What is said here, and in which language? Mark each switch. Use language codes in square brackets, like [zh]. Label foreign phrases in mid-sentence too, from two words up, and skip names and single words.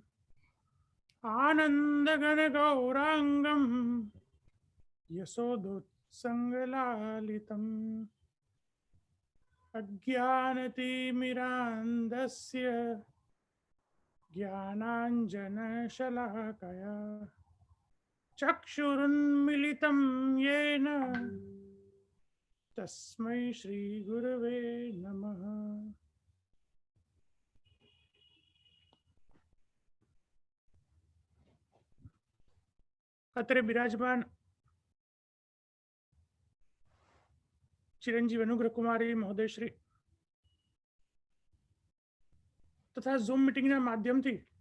[sa] आनन्दघनगौराङ्गं यशोदोत्सङ्गलालितम् अज्ञानतिमिरान्धस्य ज्ञानाञ्जनशलाकया चक्षुरुन्मिलितं येन तस्मै श्रीगुरवे नमः। [gu] અત્રે બિરાજમાન ચિરંજીવ અનુગ્રહ કુમારી મહોદયશ્રી તથા ઝૂમ મીટિંગના માધ્યમથી